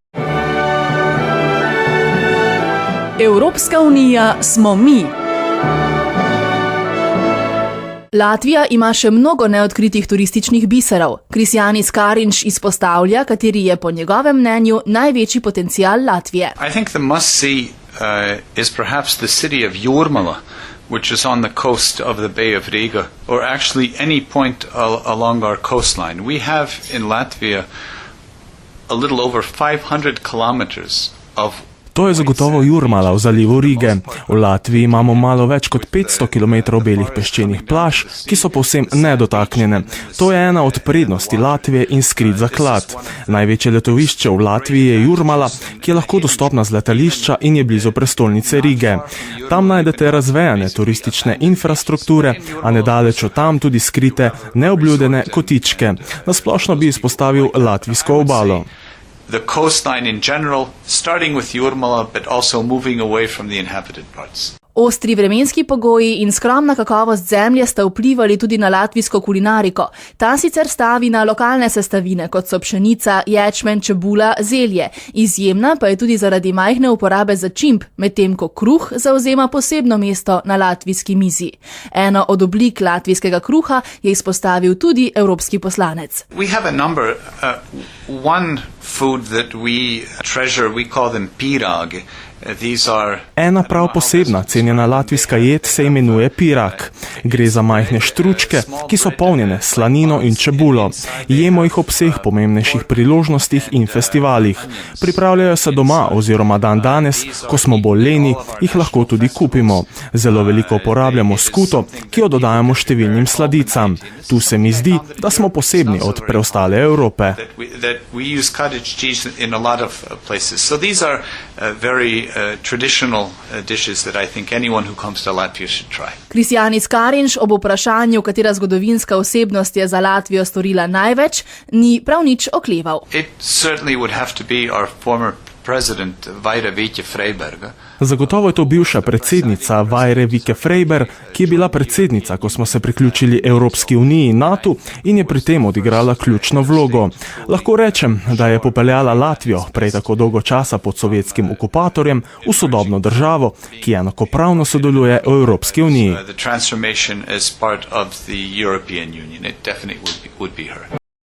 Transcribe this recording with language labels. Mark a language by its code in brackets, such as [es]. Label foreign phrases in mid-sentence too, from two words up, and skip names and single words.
[sl] Evropska unija smo mi. Latvija ima še mnogo neodkritih turističnih biserov. Krišjānis Kariņš izpostavlja, kateri je po njegovem mnenju največji potencial Latvije. [en] I think the must-see is perhaps the city of Jūrmala, which is on the coast of the Bay of Riga, or actually any point along our coastline. We have in Latvia a little over 500 kilometers of [sl] To je zagotovo Jūrmala v zalivu Rige. V Latviji imamo malo več kot 500 km belih peščenih plaž, ki so povsem nedotaknjene. To je ena od prednosti Latvije in skrit zaklad. Največje letovišče v Latviji je Jūrmala, ki je lahko dostopna z letališča in je blizu prestolnice Rige. Tam najdete razvejane turistične infrastrukture, a nedaleč od tam tudi skrite, neobljudene kotičke. Nasplošno bi izpostavil latvijsko obalo. [en] The coastline in general, starting with Jūrmala, but also moving away from the inhabited parts. [sl] Ostri vremenski pogoji in skromna kakovost zemlje sta vplivali tudi na latvijsko kulinariko. Ta sicer stavi na lokalne sestavine, kot so pšenica, ječmen, čebula, zelje. Izjemna pa je tudi zaradi majhne uporabe začimb, medtem ko kruh zauzema posebno mesto na latvijski mizi. Eno od oblik latvijskega kruha je izpostavil tudi evropski poslanec. [en] We have a number, one food that we treasure, we call them pirāgi. [sl] Ena prav posebna cenjena latvijska jed se imenuje pirak. Gre za majhne štručke, ki so polnjene s slanino in čebulo. Jemo jih ob vseh pomembnejših priložnostih in festivalih. Pripravljajo se doma oziroma danes, ko smo bolj leni, jih lahko tudi kupimo. Zelo veliko uporabljamo skuto, ki jo dodajamo številnim sladicam. Tu se mi zdi, da smo posebni od preostale Evrope. [en] Traditional dishes that I think anyone who comes to Latvia should try. [sl] Krišjānis Kariņš ob vprašanju, katera zgodovinska osebnost je za Latvijo storila največ, ni prav nič okleval. [en] It certainly would have to be our former president Vaira Vīķe-Freiberga. [sl] Zagotovo je to bivša predsednica Vaire Vīķe-Freiberg, ki je bila predsednica, ko smo se priključili Evropski uniji in NATO in je pri tem odigrala ključno vlogo. Lahko rečem, da je popeljala Latvijo, prej tako dolgo časa pod sovjetskim okupatorjem, v sodobno državo, ki enakopravno sodeluje v Evropski uniji. [en] The transformation as part of the European Union. It definitely would be her.